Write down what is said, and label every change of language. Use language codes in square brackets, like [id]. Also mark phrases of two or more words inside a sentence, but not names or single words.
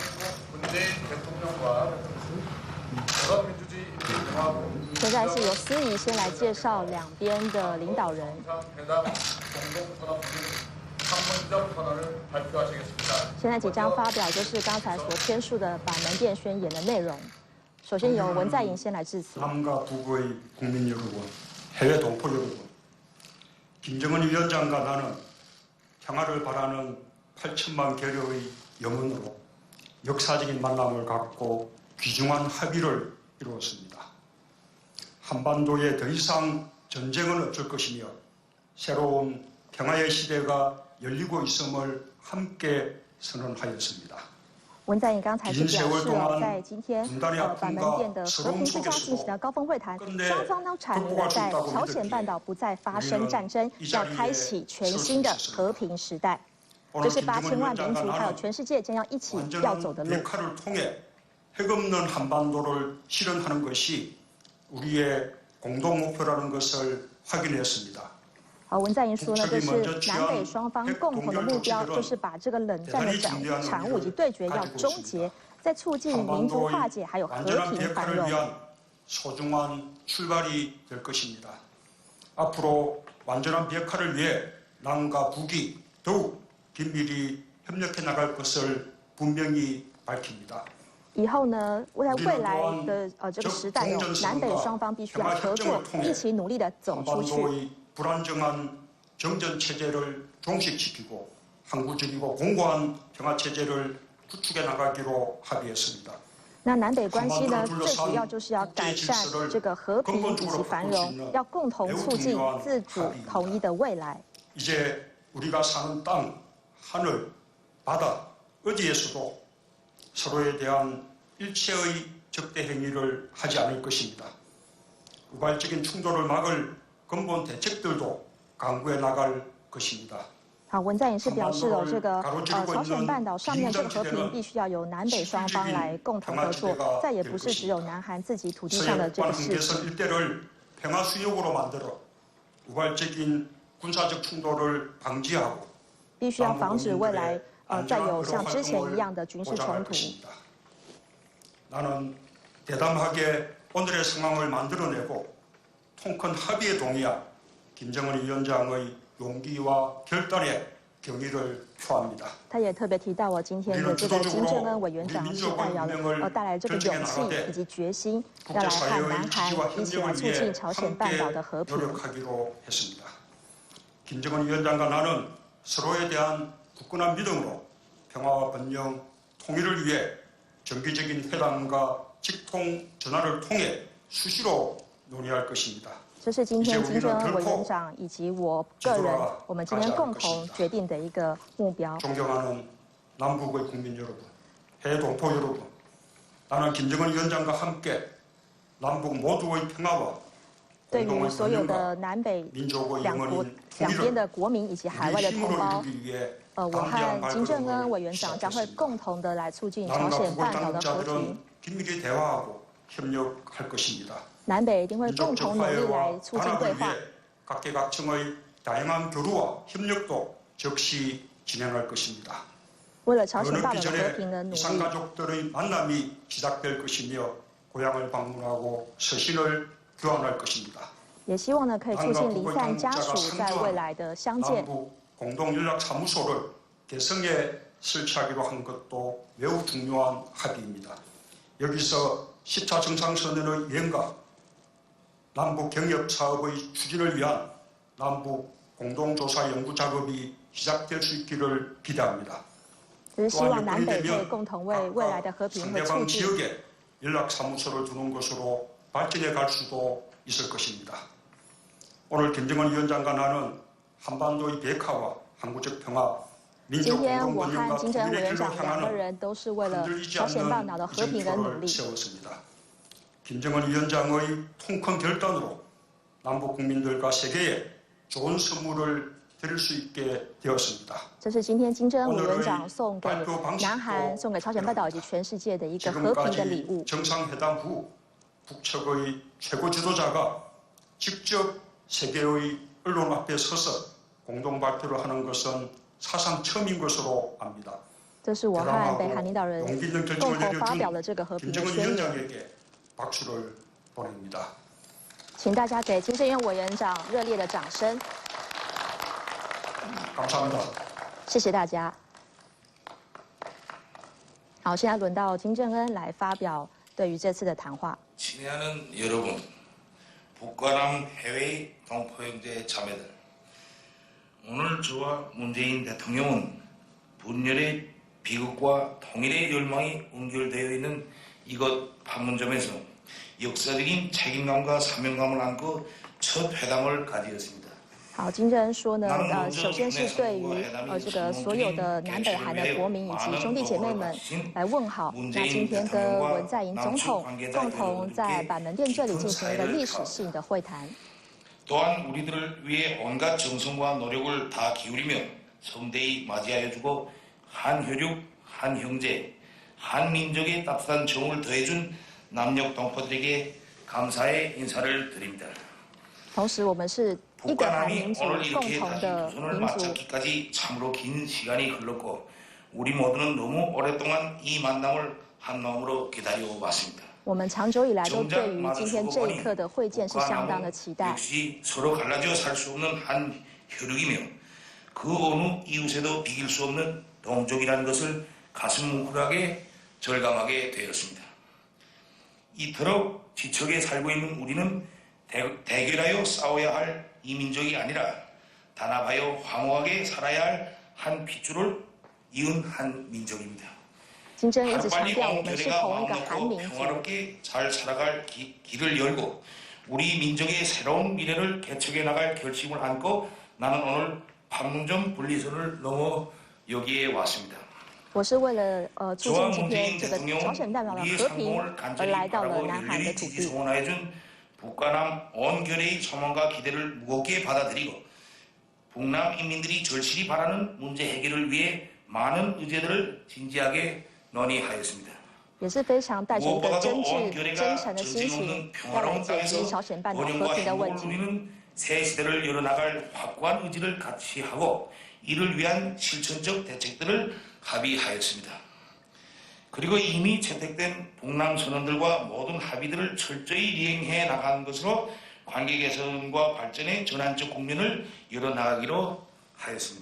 [zh] 现在是由司仪先来介绍两边的领导人。现在即将发表就是刚才所签署的板门店宣言的内容。首先由文在寅先来致辞。 [ko] 남과 북의 국민 여러분, 해외 동포 여러분, 김정은 위원장과 나는 평화를 바라는 8천만 계려의 염원으로 역사적인 만남을 갖고 귀중한 합의를 이루었습니다. 한반도에 더 이상 전쟁은 없을 것이며 새로운 평화의 시대가 열리고 있음을 함께 선언하였습니다. [zh] 文在寅刚才是表示哦，在今天板门店的和平之家进行的高峰会谈，双方都阐明了在朝鲜半岛不再发生战争，要开启全新的和平时代。这是8000万民族还有全世界将要一起要走的路。 [ko] 핵없는 한반도를 실현하는 것이 우리의 공동 목표라는 것을 확인했습니다. [zh] 文在寅说呢，这是南北双方共同的目标，就是把这个冷战的产物以及对决要终结，在促进民族化解还有和平繁荣。 [ko] 소중한 출발이 될 것입니다. 앞으로 완전한 비핵화를 위해 남과 북이 더욱 긴밀히 협력해 나갈 것을 분명히 밝힙니다. [zh] 以后呢，在未来的这个时代哦，南北双方必须要合作，一起努力的走出去。 [ko] 불안정한 정전 체제를 종식시키고 항구적이고 공고한 평화 체제를 구축해 나가기로 합의했습니다. [zh] 那南北关系呢，最主要就是要改善这个和平以及繁荣，要共同促进自主统一的未来。 [ko] 이제 우리가 사는 땅, 하늘, 바다 어디에서도 서로에 대한 일체의 적대 행위를 하지 않을 것입니다. 우발적인 충돌을 막을 근본 대책들도 강구해 나갈 것입니다. [zh] 好，文在寅是表示了这个朝鲜半岛上面这个和平必须要由南北双方来共同合作，再也不是只有南韩自己土地上的这个事情。 [ko] 일대를 평화 수역으로 만들어 우발적인 군사적 충돌을 방지하고 [zh] 必须要防止未来再有像之前一样的军事冲突。 [ko] 나는 대담하게 오늘의 상황을 만들어내고 통큰 합의에 동의한 김정은 위원장의 용기와 결단에 경의를 표합니다. [zh] 他也特别提到今天的这个金正恩委员长是带来这个勇气以及决心，要来和南韩一起来促进朝鲜半岛的和平。 [ko] 노력하기로 했습니다. 김정은 위원장과 나는 서로에 대한 굳건한 믿음으로 평화와 번영, 통일을 위해 정기적인 회담과 직통 전화를 통해 수시로 논의할 것입니다. [zh] 这是今天金正恩委员长以及我个人，我们今天共同决定的一个目标。 [ko] 존경하는 남북의 국민 여러분, 해외 동포 여러분, 나는 김정은 위원장과 함께 남북 모두의 평화와 [zh] 对于所有的南北两边的国民以及海外的同胞，我和金正恩委员长将会共同的来促进朝鲜半岛的和平。 [ko] 긴밀히 대화하고 협력할 것입니다. [zh] 南北一定会共同努力来促进对话。 [ko] 각계각층의 다양한 교류와 협력도 적시 진행할 것입니다. [zh] 为了朝鲜半岛的和平的努力， [ko] 이산가족들의 만남이 시작될 것이며 고향을 방문하고 서신을 교환할 것입니다. [zh] 也希望呢可以促进离散家属在未来的相见。 [ko] 남북 공동연락사무소를 개성에 설치하기로 한 것도 매우 중요한 합의입니다. 여기서 10차 정상선언의 이행과 남북 경협사업의 추진을 위한 남북 공동조사 연구 작업이 시작될 수 있기를 기대합니다. [zh] 就是希望南北会共同为未来的和平和促 [ko] 상대방 [zh] 进。 [ko] 지역에 연락사무소를 두는 것으로 발전해 갈 수도 있을 것입니다. 오늘 김정은 위원장과 나는 한반도의 비핵화와 항구적 평화, [zh] 今 [ko] 민족 [zh] 天我 [ko] 공동번영과 [zh] 和金正恩委 [ko] 통일의 [zh] 员 [ko] 길로 [zh] 长两个 [ko] 향하는 [zh] 人都是为了 [ko] 흔들리지 [zh] 朝鲜半岛 [ko] 않는 [zh] 的和平而努 [ko] 이정표를 [zh] 力。 [ko] 세웠습니다. 김정은 위원장의 통큰 결단으로 남북 국민들과 세계에 좋은 선물을 드릴 수 있게 되었습니다. [zh] 这是今天金正恩委员长送给南韩、送给朝鲜半岛以及全世界的一个和平的礼物。 [ko] 정상회담 후 북측의 최고 지도자가 직접 세계의 언론 앞에 서서 공동 발표를 하는 것은 사상 처음인 것으로 압니다. [zh] 这是我和北韩领导人 [ko] 용기 있는 [zh] 共 [ko] 결정을 [zh] 同发表 [ko] 내려준 [zh] 的这个和平的 [ko] 김정은 [zh] 宣言。 [ko] 위원장에게 박수를 보냅니다. [zh] 请大家给金正恩委员长热烈的掌声， [ko] 감사합니다. [zh] 谢谢大家。好，现在轮到金正恩来发表对于这次的谈话。 [ko] 친애하는 여러분, 북과 남 해외 동포 형제 자매들, 오늘 저와 문재인 대통령은 분열의 비극과 통일의 열망이 연결되어 있는 이것 판문점에서 역사적인 책임감과 사명감을 안고 첫 회담을 가지었습니다. [zh] 好，金正恩说呢，首先是对于这个所有的南北韩的国民以及兄弟姐妹们来问好。那今天跟文在寅总统共同在板门店这里进行一个历史性的会谈。 [ko] 또한 우리들을 위해 온갖 정성과 노력을 다 기울이며 성대히 맞이하여주고 한혈육, 한형제, 한민족의 따뜻한 정을 더해준 남녘 동포들에게 감사의 인사를 드립니다. [zh] 同时，我们是一个韩 [ko] 북한함이 [zh] 民族 [ko] 오늘 [zh] 共 [ko] 이렇게 [zh] 同 [ko] 다시 [zh] 的 [ko] 두 손을 [zh] 民族。 [ko] 맞잡기까지 참으로 긴 시간이 흘렀고 우리 모두는 너무 오랫동안 이 만남을 한 마음으로 기다려왔습니다. [zh] 我们长久以来都对于今天这一刻的会见是相当的期待。 [ko] 역시 서로 갈라져 살 수 없는 한 혈육이며 그 어느 이웃에도 비길 수 없는 동족이라는 것을 가슴 뭉클하게 절감하게 되었습니다. 이토록 지척에 살고 있는 우리는 대결하여 싸워야 할 이민족이 아니라 단합하여 황홀하게 살아야 할 한 핏줄을 이은 한 민족입니다. [zh] 金正恩一直强 [ko] 하루빨리 [zh] 调，我 [ko] 온 [zh] 们是 [ko] 교대가 [zh] 同一个 [ko] 마음 [zh] 韩 [ko] 놓고 [zh] 民族。 [ko] 평화롭게 잘 살아갈 길을 열고 우리 민족의 새로운 미래를 개척해 나갈 결심을 안고 나는 오늘 판문점 분리선을 넘어 여기에 왔습니다. [zh] 我是为了促 [ko] 저와 [zh] 进今天 [ko] 문재인 [zh] 这个朝 [ko] 대통령은 [zh] 鲜半岛的 [ko] 우리의 [zh] 和平 [ko] 성공을 [zh] 而 [ko] 간절히 [zh] 来到了 [ko] 바라고 [zh] 南韩的 [ko] 열렬히 [zh] 土 [ko] 지지 [zh] 地。 [ko] 소원하여준 북과 남 온 결의의 소망과 기대를 무겁게 받아들이고 북남 인민들이 절실히 바라는 문제 해결을 위해 많은 의제들을 진지하게 논의하였습니다. [zh] 也是非常带着一个 [ko] 무엇보다도 [zh] 真 [ko] 온 [zh] 挚、 [ko] 결의가 [zh] 真诚的心 [ko] 전쟁 [zh] 情， [ko] 없는 [zh] 要来 [ko] 평화로운 [zh] 解决 [ko] 땅에서 [zh] 朝鲜半岛和 [ko] 번영과 [zh] 平的问 [ko] 행복을 [zh] 题。 [ko] 누리는 새 시대를 열어나갈 확고한 의지를 같이 하고 이를 위한 실천적 대책들을 합의하였습니다. 그리고 이미 채택된 북남 선언들과 모든 합의들을 철저히 이행해 나간 것으로 관계 개선과 발전의 전환적 국면을 열어나가기로 하였습니다.